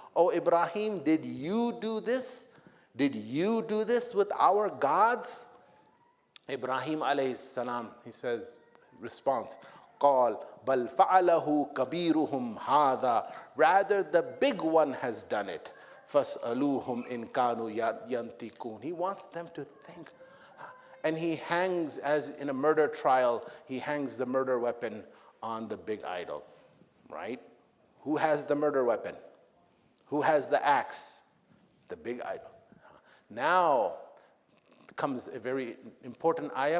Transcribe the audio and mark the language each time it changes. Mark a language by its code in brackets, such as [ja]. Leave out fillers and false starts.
[en] Oh Ibrahim, did you do this? Did you do this with our gods? [ar] Ibrahim alayhi salam, [en] he says, response, [ar] قال بل فعله كبيرهم هذا. [en] Rather, the big one has done it. [ar] فاسألوهم إن كانوا ينطقون. [en] He wants them to think. And he hangs, as in a murder trial, he hangs the murder weapon on the big idol, right? Who has the murder weapon? Who has the axe? The big idol. Now comes a very important ayah.